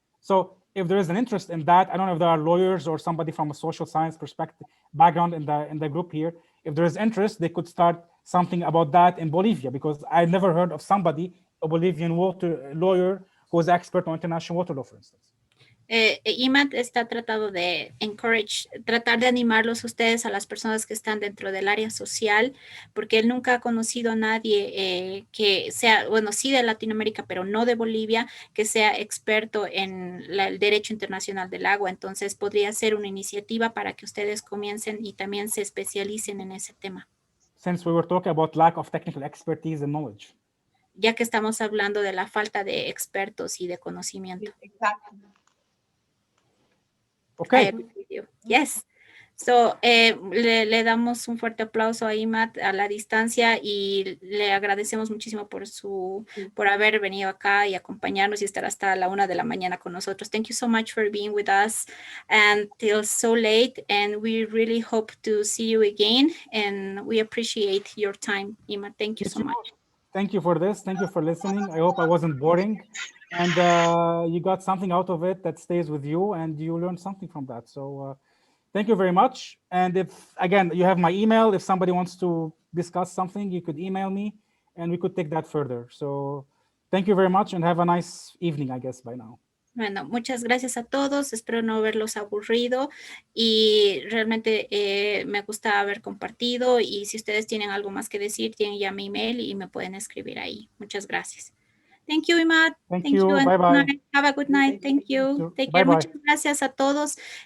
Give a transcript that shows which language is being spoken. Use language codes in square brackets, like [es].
[en] So if there is an interest in that, I don't know if there are lawyers or somebody from a social science perspective background in the group here. If there is interest, they could start something about that in Bolivia, because I never heard of somebody, a Bolivian water lawyer who is expert on international water law, for instance. [es] IMAT está tratando de tratar de animarlos a ustedes, a las personas que están dentro del área social, porque él nunca ha conocido a nadie que sea, bueno, sí de Latinoamérica, pero no de Bolivia, que sea experto en el derecho internacional del agua. Entonces podría ser una iniciativa para que ustedes comiencen y también se especialicen en ese tema. [en] Since we were talking about lack of technical expertise and knowledge. [es] Ya que estamos hablando de la falta de expertos y de conocimiento. Exacto. [en] Okay. Yes. [es] So, le damos un fuerte aplauso a IMAT a la distancia, y le agradecemos muchísimo por haber venido acá y acompañarnos y estar hasta la 1 de la mañana con nosotros. [en] Thank you so much for being with us until so late, and we really hope to see you again, and we appreciate your time, IMAT. Thank you so much. Thank you for this. Thank you for listening. I hope I wasn't boring, and you got something out of it that stays with you, and you learned something from that. So thank you very much. And if, again, you have my email, if somebody wants to discuss something, you could email me and we could take that further. So thank you very much and have a nice evening, I guess, by now. [es] Bueno, muchas gracias a todos. Espero no haberlos aburrido, y realmente me gusta haber compartido, y si ustedes tienen algo más que decir, tienen ya mi email y me pueden escribir ahí. Muchas gracias. [en] Thank you, [es] Imad. [en] Thank you. Bye bye. Have a good night. Thank you. Take care. [es] Muchas gracias a todos.